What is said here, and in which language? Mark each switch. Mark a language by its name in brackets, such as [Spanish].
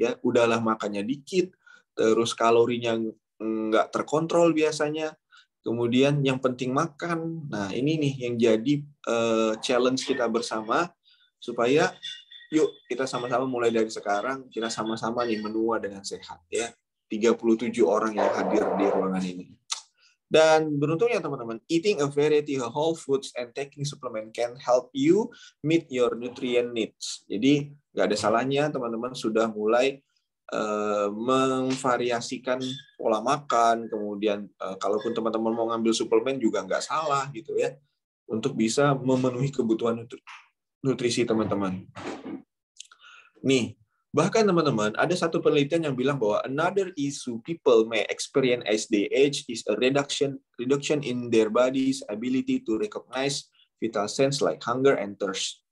[Indonesian] Ya, udahlah makannya dikit, terus kalorinya nggak terkontrol biasanya. Kemudian yang penting makan. Nah, ini nih yang jadi challenge kita bersama supaya yuk kita sama-sama mulai dari sekarang, kita sama-sama nih menua dengan sehat ya. 37 orang yang hadir di ruangan ini. Dan beruntungnya teman-teman, [English] eating a variety of whole foods and taking supplement can help you meet your nutrient needs. [Indonesian] Jadi nggak ada salahnya teman-teman sudah mulai memvariasikan pola makan, kemudian kalaupun teman-teman mau ngambil suplemen juga nggak salah gitu ya, untuk bisa memenuhi kebutuhan nutrisi teman-teman. Nih, bahkan teman-teman, ada satu penelitian yang bilang bahwa [English] another issue people may experience as they age is a reduction in their body's ability to recognize vital signs like hunger and thirst.